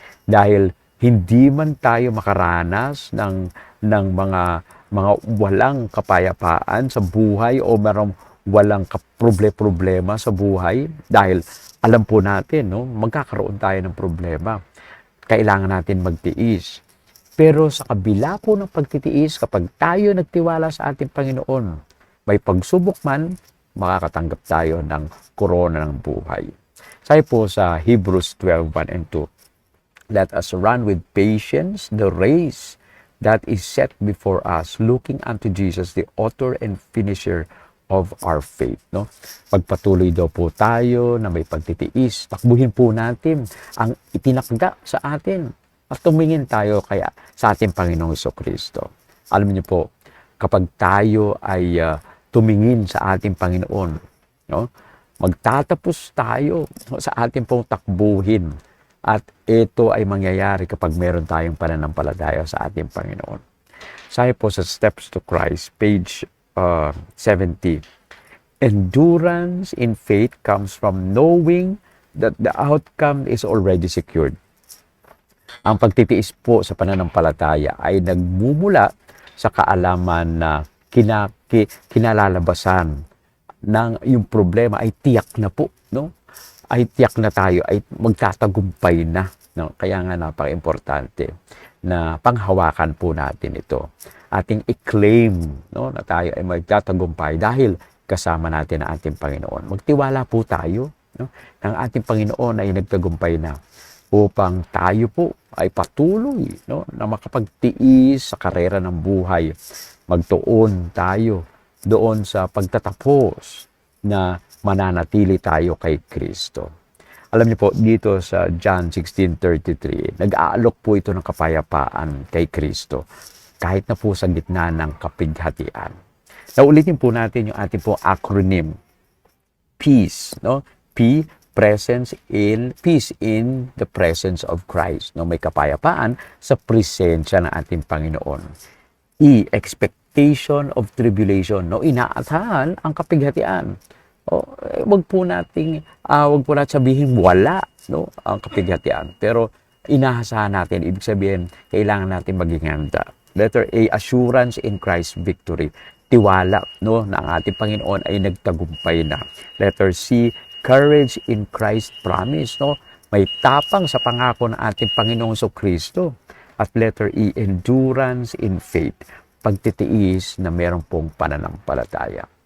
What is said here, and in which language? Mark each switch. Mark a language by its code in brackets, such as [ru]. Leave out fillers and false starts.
[tl] Dahil hindi man tayo makaranas ng mga walang kapayapaan sa buhay o walang problema sa buhay, dahil alam po natin, no, magkakaroon tayo ng problema. Kailangan natin magtiis. Pero sa kabila po ng pagtitiis, kapag tayo nagtiwala sa ating Panginoon, may pagsubok man, makakatanggap tayo ng korona ng buhay. Sabi po sa [en] Hebrews 12:1 and 2, let us run with patience the race that is set before us, looking unto Jesus, the author and finisher of our faith. [tl] No? Pagpatuloy daw po tayo na may pagtitiis, takbuhin po natin ang itinakda sa atin at tumingin tayo kaya sa ating Panginoong Jesucristo. Alam niyo po, kapag tayo ay tumingin sa ating Panginoon, no? Magtatapos tayo sa ating pong takbuhin. At ito ay mangyayari kapag meron tayong pananampalataya sa ating Panginoon. Sabi po sa Steps to Christ, page 70. [en] Endurance in faith comes from knowing that the outcome is already secured. [tl] Ang pagtitiis po sa pananampalataya ay nagmumula sa kaalaman na kinalalabasan yung problema ay tiyak na po, no? Ay tiyak na tayo ay magtatagumpay na, no? Kaya nga napaka-importante na panghawakan po natin ito. Ating i-claim, no, na tayo ay magtatagumpay dahil kasama natin ang ating Panginoon. Magtiwala po tayo, no, ng ating Panginoon ay nagtagumpay na upang tayo po ay patuloy, no, na makapagtiis sa karera ng buhay. Magtuon tayo doon sa pagtatapos na mananatili tayo kay Kristo. Alam niyo po, dito sa John 16:33, nag-aalok po ito ng kapayapaan kay Kristo kahit na po sa gitna ng kapighatian. Naulitin po natin yung ating po acronym, peace, no? [en] P, peace in the presence of Christ. [tl] No? May kapayapaan sa presensya ng ating Panginoon. E, [en] expectation of tribulation. [tl] No? Inaasahan ang kapighatian. Wag po natin sabihin wala, no, ang kapighatian. Pero inaasahan natin, ibig sabihin, kailangan natin maging handa. [en] Letter A, assurance in Christ's victory. [tl] Tiwala, no, na ang ating Panginoon ay nagtagumpay na. [en] Letter C, courage in Christ's promise, no. [tl] May tapang sa pangako ng ating Panginoong Kristo. At [en] letter E, endurance in faith. [tl] Pagtitiis na meron pong pananampalataya.